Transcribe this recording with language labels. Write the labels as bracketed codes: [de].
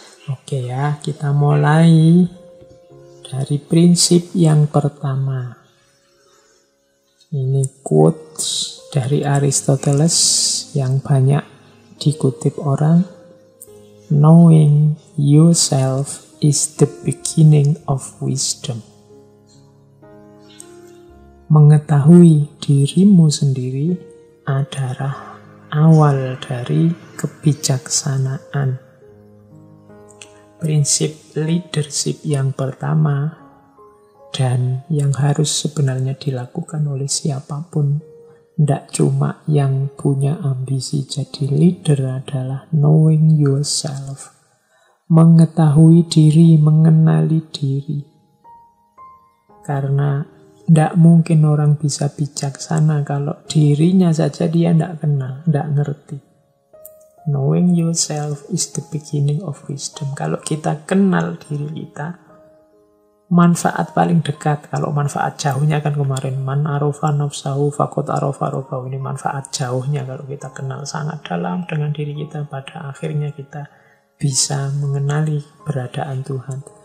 [id] Oke ya, kita mulai dari prinsip yang pertama. Ini quotes dari Aristoteles yang banyak dikutip orang. [en] Knowing yourself is the beginning of wisdom. [id] Mengetahui dirimu sendiri adalah awal dari kebijaksanaan. Prinsip leadership yang pertama dan yang harus sebenarnya dilakukan oleh siapapun, tidak cuma yang punya ambisi jadi leader, adalah [en] knowing yourself. [id] Mengetahui diri, mengenali diri. Karena tidak mungkin orang bisa bijaksana kalau dirinya saja dia tidak kenal, tidak ngerti. [en] Knowing yourself is the beginning of wisdom. [id] Kalau kita kenal diri kita, manfaat paling dekat, kalau manfaat jauhnya kan kemarin, [ar] man arofa nafsahu faqad arofa rabbahu. [id] Ini manfaat jauhnya kalau kita kenal sangat dalam dengan diri kita, pada akhirnya kita bisa mengenali keberadaan Tuhan.